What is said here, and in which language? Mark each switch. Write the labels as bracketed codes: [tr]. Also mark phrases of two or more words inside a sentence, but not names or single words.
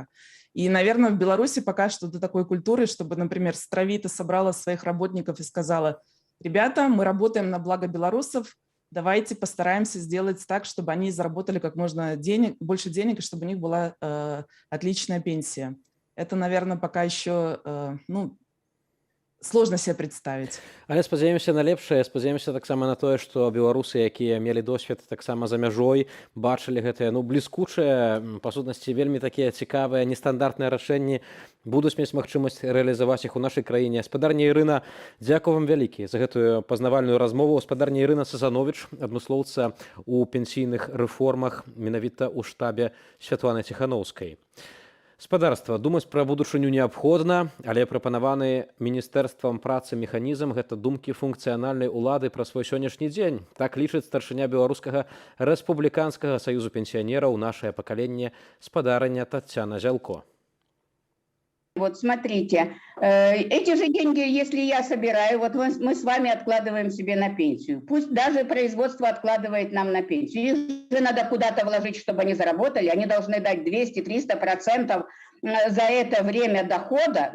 [ru] И, наверное, в Беларуси пока что до такой культуры, чтобы, например, Стравита собрала своих работников и сказала: ребята, мы работаем на благо белорусов, давайте постараемся сделать так, чтобы они заработали как можно больше денег, и чтобы у них была отличная пенсия. Это, наверное, пока еще, сложно себе представить. [be] Але спадзяёмся на лепшае, спадзяёмся таксама на тое, што беларусы, якія мелі досвед таксама за мяжой, бачылі гэтыя бліскучыя, па сутнасці вельмі такія цікавыя, нестандартныя рашэнні, будуць мець магчымасць рэалізаваць іх у нашай краіне. Гаспадарня Ірына, дзякую вам вялікі за гэтую пазнавальную размову. Гаспадарня Ірына Сазанович, адмыслоўца ў пенсійных рэформах, менавіта ў штабе Святланы Ціхановскай. Спадарства, думаць пра будучыню неабходна, але прапанаваны міністэрствам працы механізм гэта думкі функцыянальнай улады пра свой сённяшні дзень. Так лічыць старшыня Беларускага рэспубліканскага саюзу пенсіянераў нашае пакаленне спадарня Таццяна Зялко. [ru] Вот смотрите, эти же деньги, если я собираю, вот мы с вами откладываем себе на пенсию. Пусть даже производство откладывает нам на пенсию. Их же надо куда-то вложить, чтобы они заработали. Они должны дать 200-300% за это время дохода.